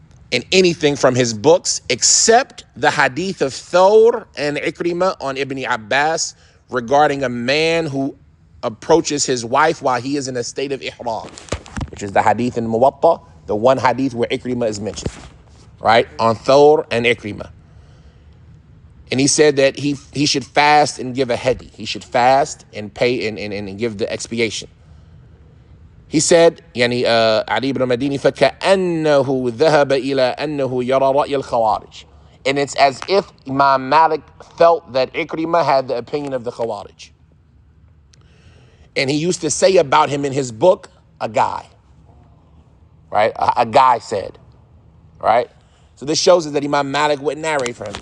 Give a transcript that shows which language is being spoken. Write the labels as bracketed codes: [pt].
[en] in anything from his books except the hadith of Thawr and Ikrimah on Ibn Abbas regarding a man who approaches his wife while he is in a state of ihram, which is the hadith in Muwatta, the one hadith where Ikrimah is mentioned, right? On Thawr and Ikrimah. And he said that he should fast and give a hedi. He should fast and pay and give the expiation. He said, [ar] يعني Ali ibn Madini فكأنه ذهب إلى أنه يرى رأي الخوارج. [en] And it's as if Imam Malik felt that Ikrimah had the opinion of the Khawarij. And he used to say about him in his book, a guy. Right? A guy said. Right? So this shows us that Imam Malik wouldn't narrate for him.